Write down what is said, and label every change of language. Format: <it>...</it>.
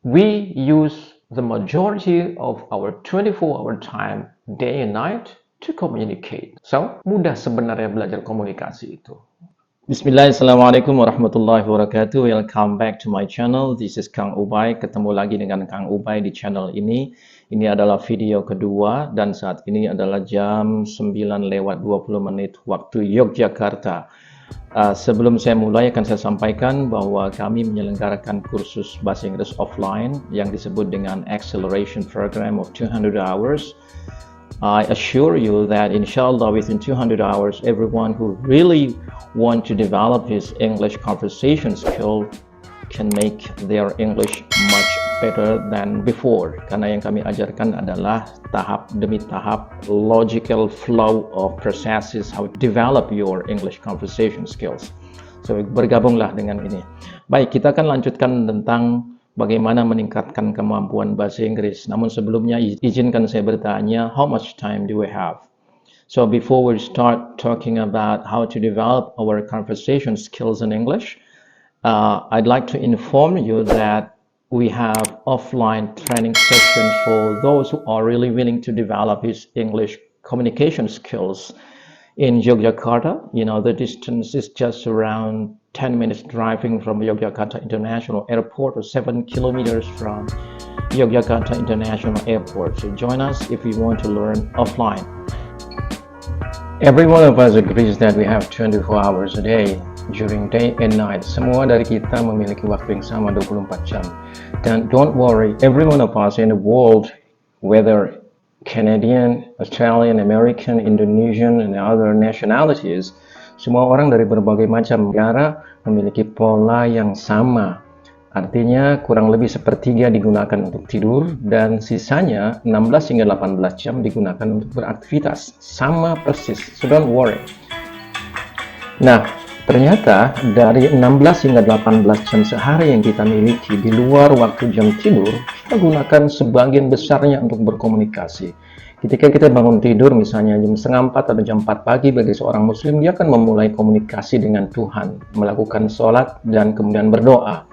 <en>we use the majority of our 24-hour time, day and night, to communicate.</en> <id>So, mudah sebenarnya belajar komunikasi itu. Bismillah, Assalamualaikum warahmatullahi wabarakatuh.</id> <en>Welcome back to my channel. This is Kang Ubay.</en> <id>Ketemu lagi dengan Kang Ubay di channel ini. Ini adalah video kedua dan saat ini adalah jam 9:20 waktu Yogyakarta. Sebelum saya mulai akan saya sampaikan bahwa kami menyelenggarakan kursus bahasa Inggris offline yang disebut dengan Acceleration Program of 200 Hours.</id> <en>I assure you that inshallah within 200 hours, everyone who really want to develop his English conversation skill can make their English much better than before.</en> <id>Karena yang kami ajarkan adalah tahap demi tahap</id> <en>logical flow of processes how to develop your English conversation skills.</en> <id>So bergabunglah dengan ini. Baik, kita akan lanjutkan tentang bagaimana meningkatkan kemampuan bahasa Inggris. Namun sebelumnya izinkan saya bertanya,</id> <en>how much time do we have? So before we start talking about how to develop our conversation skills in English, I'd like to inform you that we have offline training sessions for those who are really willing to develop his English communication skills in Yogyakarta. You know, the distance is just around 10 minutes driving from Yogyakarta International Airport or 7 kilometers from Yogyakarta International Airport. So join us if you want to learn offline. Every one of us agrees that we have 24 hours a day during day and night.</en> <id>Semua dari kita memiliki waktu yang sama 24 jam.</id> <en>Dan don't worry, every one of us in the world, whether Canadian, Australian, American, Indonesian, and other nationalities,</en> <id>semua orang dari berbagai macam negara memiliki pola yang sama. Artinya kurang lebih sepertiga digunakan untuk tidur dan sisanya 16 hingga 18 jam digunakan untuk beraktivitas. Sama persis,</id> <en>so don't worry.</en> <id>Nah, ternyata dari 16 hingga 18 jam sehari yang kita miliki di luar waktu jam tidur, kita gunakan sebagian besarnya untuk berkomunikasi. Ketika kita bangun tidur misalnya jam setengah 4 atau jam 4 pagi bagi seorang muslim, dia akan memulai komunikasi dengan Tuhan, melakukan sholat dan kemudian berdoa.</id>